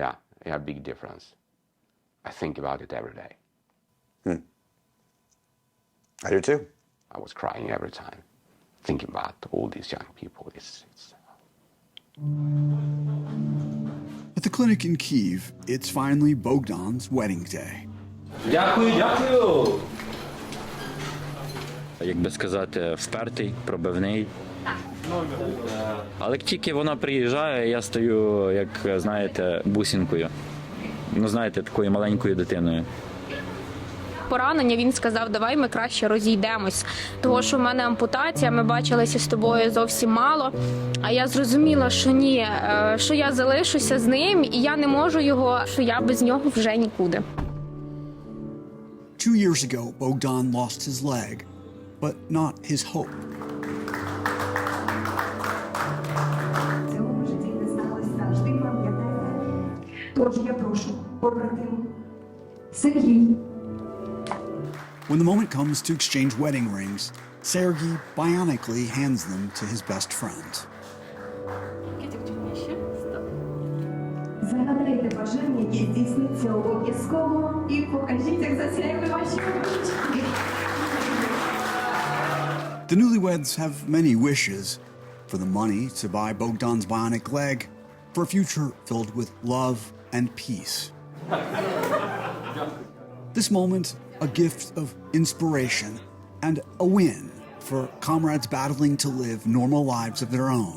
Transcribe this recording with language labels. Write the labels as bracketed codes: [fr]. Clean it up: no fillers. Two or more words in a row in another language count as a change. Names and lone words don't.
[en] Yeah, definitely a big difference. I think about it every day. I do too. I was crying every time, thinking about all these young people. At the clinic in Kyiv, it's finally Bogdan's wedding day. [uk] Дякую! Як би сказати, впертий, пробивний. Але тільки вона приїжджає, я стаю, як, знаєте, бусинкою. Ну, знаєте, такою маленькою дитиною. Поранення, він сказав, давай ми краще розійдемось. Того, що в мене ампутація, ми бачилися з тобою зовсім мало. А я зрозуміла, що ні, що я залишуся з ним, і я не можу його, що я без нього вже нікуди. [en] 2 years ago, Bogdan lost his leg, but not his hope. [uk] Тож я прошу, побратим, Сергій. [en] When the moment comes to exchange wedding rings, Sergey bionically hands them to his best friend. [uk] Загадайте бажання, яке здійсниться обов'язково, і покажіть, як засяяли ваші ручки. [en] The newlyweds have many wishes: for the money to buy Bogdan's bionic leg, for a future filled with love and peace. This moment, a gift of inspiration and a win for comrades battling to live normal lives of their own.